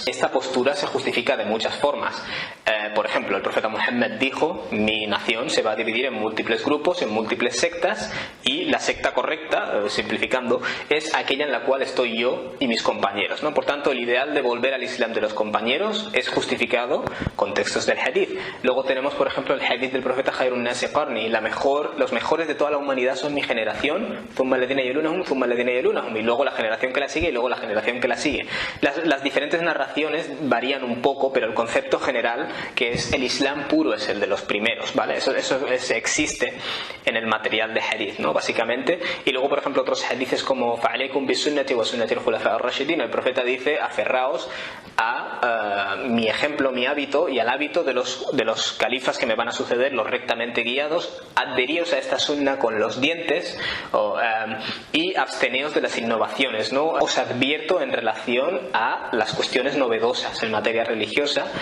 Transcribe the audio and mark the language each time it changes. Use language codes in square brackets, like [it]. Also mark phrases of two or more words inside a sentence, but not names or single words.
[es] Esta postura se justifica de muchas formas. Por ejemplo, el profeta Muhammad dijo: mi nación se va a dividir en múltiples grupos, en múltiples sectas, y la secta correcta, simplificando, es aquella en la cual estoy yo y mis compañeros, ¿no? Por tanto, el ideal de volver al islam de los compañeros es justificado con textos del hadith. Luego tenemos, por ejemplo, el hadith del profeta: [ar] خير الناس قرني, [es] los mejores de toda la humanidad son mi generación, [ar] ثم الذين يلونهم، ثم الذين يلونهم, [es] y luego la generación que la sigue, y luego la generación que la sigue. Las diferentes narraciones varían un poco, pero el concepto general, que es el islam puro, es el de los primeros, ¿vale? Eso existe en el material de hadith, ¿no? Básicamente. Y luego, por ejemplo, otros hadiths como [ar] فعليكم بسنتي وسنة الخلفاء الراشدين, [es] el profeta dice: aferraos a mi ejemplo, mi hábito, y al hábito de los califas que me van a suceder, los rectamente guiados. Adheríos a esta sunna con los dientes, y absteneos de las innovaciones, ¿no? Os advierto en relación a las cuestiones novedosas en materia religiosa.